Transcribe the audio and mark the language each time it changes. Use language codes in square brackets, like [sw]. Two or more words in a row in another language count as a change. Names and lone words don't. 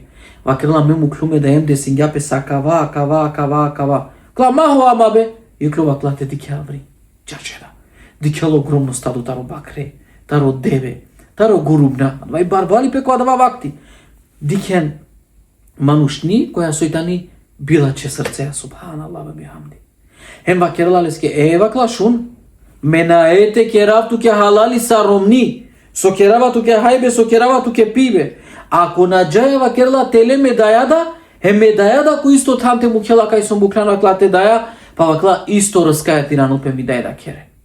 [rom] Вакерла ме муклуме да ем десингјапе са кава. Кла махо ама бе, јуклу вакла те дикелаври. Чачера. Дикел огромно стадо таро бакре, таро деве, таро гурубна, вај барбали пе која дава вакти. Дикен манушни која сојтани билаче срцеја, [ar] سبحان الله وبحمده. [rom] Вакерла леске, вакла шун, менаете керавту ке халали са ромни, со керавату ке хајбе, со керавату ке пибе. Ако наджајава керла теле медајада, медајада кој исто танте му кела кај со муклана вакла те даја, па вакла исто раскаја тирано пе медајда кере.